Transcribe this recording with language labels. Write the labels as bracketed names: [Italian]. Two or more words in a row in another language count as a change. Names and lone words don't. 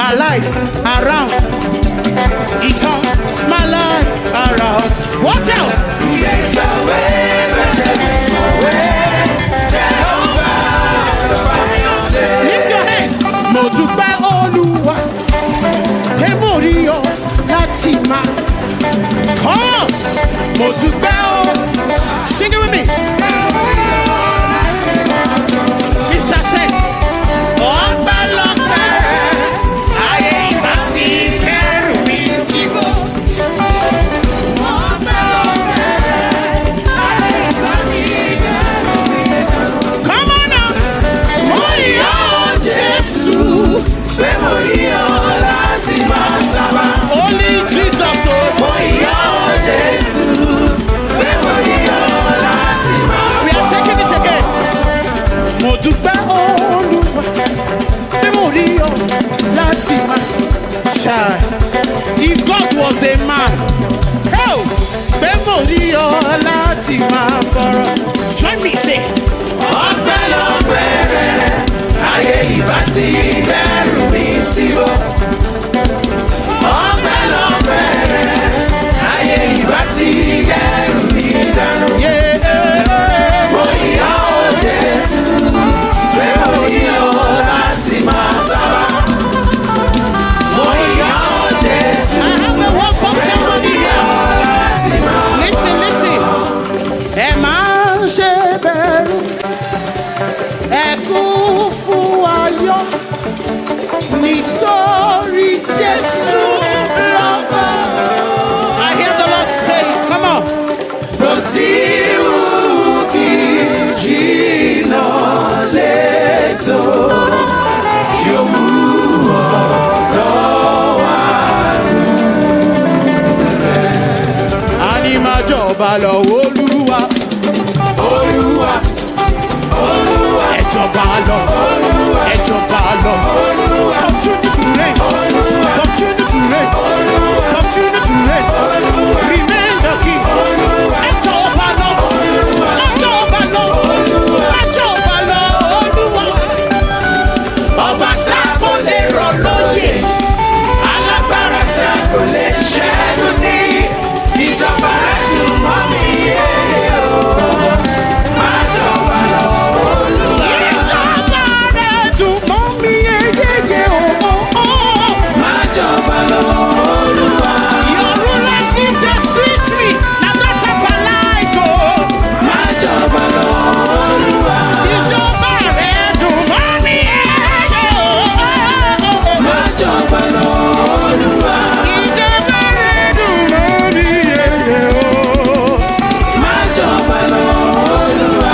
[English] life around. He turned my life around. What else? He makes a way when there is no way. Jehovah, lift your hands. [Yoruba] Mo dúpẹ́ Olúwa, Emorio láti máa. [English] Come on. [Yoruba] Mo dúpẹ́ o. [English] Sing it with me. Mr. Sen. [Yoruba] Ọpẹ́lọpẹ́ ayé ìgbà tí kẹ́rù mi síbò. Ọpẹ́lọpẹ́ ayé ìgbà tí kẹ́rù mi síbò. [English] Come on now. [Yoruba] Mo yọ̀ Jésù pé mo yọ̀ láti máa sábà. [English] Only Jesus o. [Yoruba] Mo yọ̀ Jésù pé mo yọ̀ láti máa. [English] We are taking it again. [Yoruba] Mo dúpẹ́ Olúwa pé mo rí ọ láti máa ṣáà. [English] If God was a man, [Yoruba] oh, pé mo rí ọ láti máa fọ̀rọ̀. [English] Join me say. [Yoruba] Ọpẹ́lọpẹ́ rẹ̀ ayé ìbá ti dẹ́rù mi síbò. Ọpẹ́lọpẹ́ rẹ̀ ayé ìbá ti dẹ́rù mi dànù. Mo yọ̀ Jésù pé mo yọ̀ láti máa sábà. Mo yọ̀ Jésù pé mo yọ̀ láti máa. [English] Listen. [Yoruba] Ẹ máa ń ṣe bẹ̀rù, ẹ kún fún ayọ̀ nítorí Jésù lọ́ba. [English] I hear the Lord say it, come on. [Yoruba] Bó ti wù kí jìnnà létò, yóò mú ọ̀dọ́ wa rúlẹ̀. A ní máa jọba lọ Olúwa. Olúwa. Olúwa. Ẹ jọba lọ. Olúwa. Ẹ jọba lọ. Olúwa. [English] Continue to reign. Olúwa. Continue to reign. Olúwa. Continue to reign. Olúwa. Remain the king. [Yoruba] Olúwa. Ẹ jọba lọ. Olúwa. Ẹ jọba lọ. Olúwa. Ẹ jọba lọ. Olúwa. Ọba tá kò lè rọ̀ lóyè, alágbára tá kò lè ṣẹ́gun ní. Ìjọba rẹ̀ dùn mọ́ mi yéye o. Má jọba lọ Olúwa. Ìjọba rẹ̀ dùn mọ́ mi yéye o. Má jọba lọ Olúwa. [English] Your rulership just suits me. Now that's how I like o. [Yoruba] Má jọba lọ Olúwa. Ìjọba rẹ̀ dùn mọ́ mi yéye o. Má jọba lọ Olúwa. Ìjọba rẹ̀ dùn mọ́ mi yéye o. Má jọba lọ Olúwa.